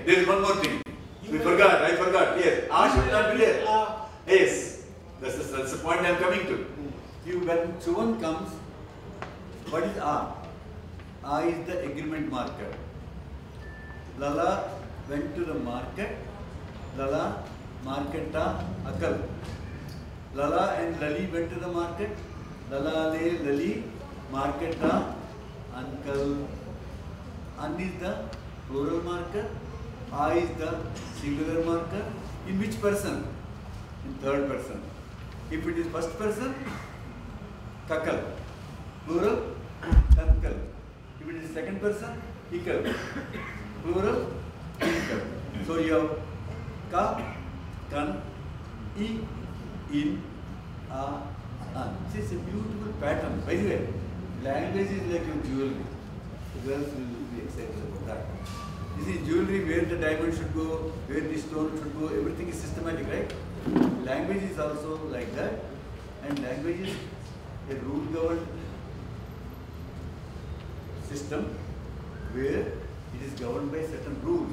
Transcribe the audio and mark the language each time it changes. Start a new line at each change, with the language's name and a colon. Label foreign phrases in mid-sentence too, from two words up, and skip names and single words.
English: There is one more thing. I forgot. Yes. A should not be there. Yes. That's the point I am coming to. When someone comes, what is A? A is the agreement marker. Lala went to the market.
Mizo: Lala marketa akal.
English: Lala and Lali went to the market.
Mizo: Lala le Lali marketa uncle.
English: An is the plural marker. A is the singular marker. In which person? In third person. If it is first person, kakal. Plural, tankal. If it is second person, ikal. Plural, inkal. So you have
Mizo: ka, kan, I, in, a, an.
English: This is a beautiful pattern. By the way, language is like your jewelry. The girls will be excited about that. You see, jewelry, where the diamond should go, where the stone should go, everything is systematic, right? Language is also like that. And language is a rule-governed system where it is governed by certain rules.